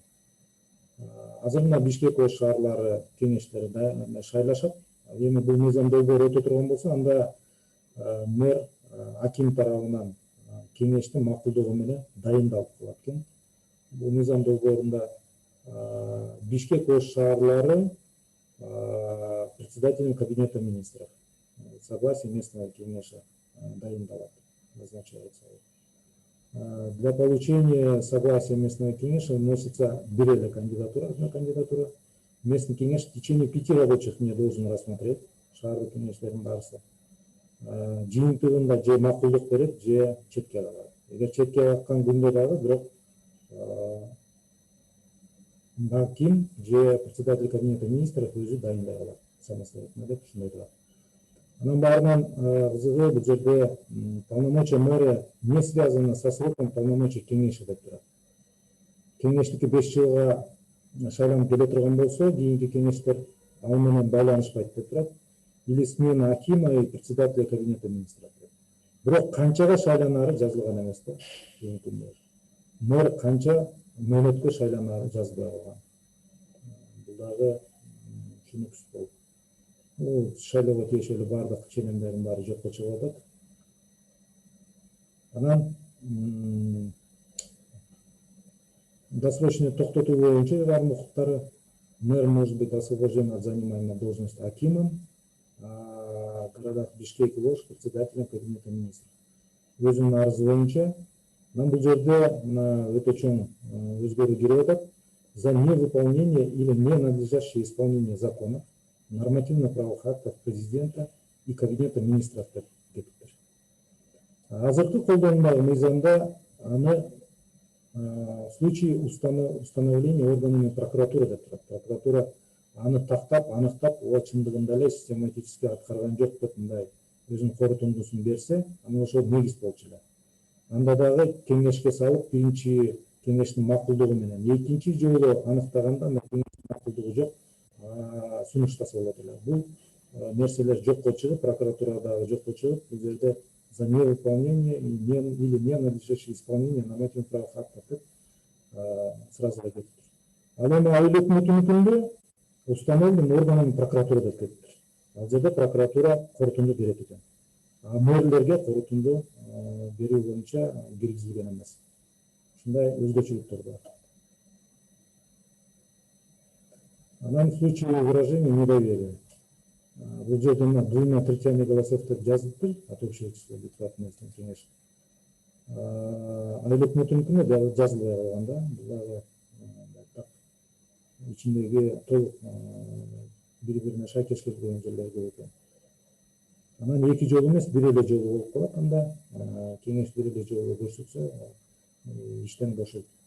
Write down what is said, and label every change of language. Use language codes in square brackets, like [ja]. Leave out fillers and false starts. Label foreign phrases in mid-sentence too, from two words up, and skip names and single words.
[ky] Азыр мына Бишкек ош шаарлары кеңештери шайлашат. Эми бул мыйзам долбоор өтө турган болсо, анда мэр аким тарабынан кеңештин макулдугу менен дайындалып калат экен. Бул мыйзам долбоорунда Бишкек ош шаарлары [ru] председателем кабинета министров согласие местного кеңеша [ky] дайындалат, назначается. [ru] Для получения согласия местного кеңеша вносится [ky] бир эле кандидатура, [ru] одна кандидатура. Местный кеңеш в течение 5 рабочих дней должен рассмотреть [ky] шаардык кеңештердин барысы. Жыйынтыгында же макулдук берет, же четке кагат. Эгер четке каккан күндө дагы бирок аким же [ru] председатель кабинета министров [ky] өзү дайындай алат самостоятельно деп ушундай турат. Анан баарынан кызыгы бул жерде [ru] полномочия мэра не связано со сроком полномочий кеңеши [ky] деп турат. Кеңештики 5 жылга шайланып келе турган болсо, кийинки кеңештер ал менен байланышпайт деп турат. [ru] Или смена акима и председателя кабинета министров. [ky] Бирок канчага шайланары жазылган эмес да. Мэр канча мөөнөткө шайланары жазбай калган. Бул дагы түшүнүксүз болуп. Шайлоого тиешелүү бардык ченемдердин баары жокко чыгып атат. Анан досрочный токтотуу боюнча ыйгарым укуктары [ru] мэр может быть освобожден от занимаемой должности акимом, а города Бишкек и Ош председателем кабинета министров. [ky] Өзүнүн арызы боюнча бул жерде өтө чоң өзгөрүү кирип атат. [ru] За невыполнение или ненадлежащее исполнение законов, нормативно-правовых актов президента и кабинета министров [ky] деп кетиптир. Азыркы колдонуудагы мыйзамда аны [ru] в случае установления органами прокуратуры [ky] деп турат. Прокуратура аны тактап, аныктап, ооба чындыгында эле систематически аткарган жок деп мындай өзүнүн корутундусун берсе, аны ошол негиз болчу эле. Анда дагы кеңешке салып, биринчи кеңештин макулдугу менен, экинчи жолу аныктаганда кеңештин макулдугу жок, сунуштаса болот эле. Бул нерселер жокко чыгып, прокуратурадагы жокко чыгып, бул жерде [ru] за невыполнение или ненадлежащее исполнение нормативных правовых актов [ky] деп сразу кетиптир. Ал эми айыл өкмөтүнүкүндө [ru] установлен органами прокуратура [ky] деп кетиптир. Ал жерде прокуратура корутунду берет экен. А мэрлерге корутунду берүү боюнча киргизилген эмес. Ушундай өзгөчөлүктөр бар. [ru] Анан в случае выражения недоверия. [ky] Бул жерде [ru] 2/3 голосов [ky] деп жазылыптыр [ru] от общего числа депутатов местного кеңеш. [ky] Айыл өкмөтүнүкүнө дагы жазылбай калган да. Булар так ичиндеги толук бири-бирине шайкеш келбеген жерлер көп экен. Анан 2 жолу эмес, 1 эле жолу болуп калат. Анда кеңеш 1 эле жолу көрсөтсө иштен бошойт.